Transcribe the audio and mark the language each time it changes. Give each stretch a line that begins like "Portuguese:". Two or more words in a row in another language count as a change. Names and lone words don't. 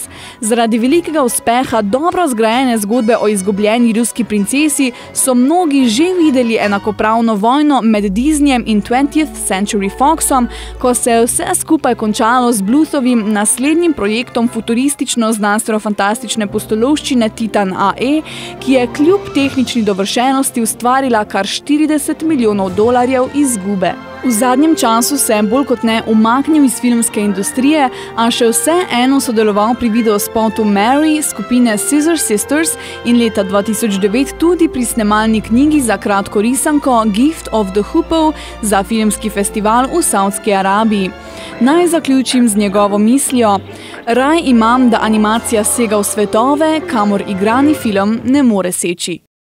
Slovenian: Zaradi velikega uspeha dobro zgrajene zgodbe o izgubljeni ruski princesi so mnogi že videli enakopravno vojno med Disneyjem in 20th Century Foxom, ko se je vse skupaj končalo z Bluthovim naslednjim projektom futuristično-znanstveno-fantastične pustolovščine Titan AE, ki je kljub tehnični dovršenosti ustvarila kar $40 milijonov izgube. V zadnjem času se je bolj kot ne umaknil iz filmske industrije, a še vseeno sodeloval pri videospotu Mary skupine Scissor Sisters in leta 2009 tudi pri snemalni knjigi za kratko risanko Gift of the Hoopoe za filmski festival v Saudski Arabiji. Naj zaključim z njegovo mislijo: raj imam, da animacija sega v svetove, kamor igrani film ne more seči.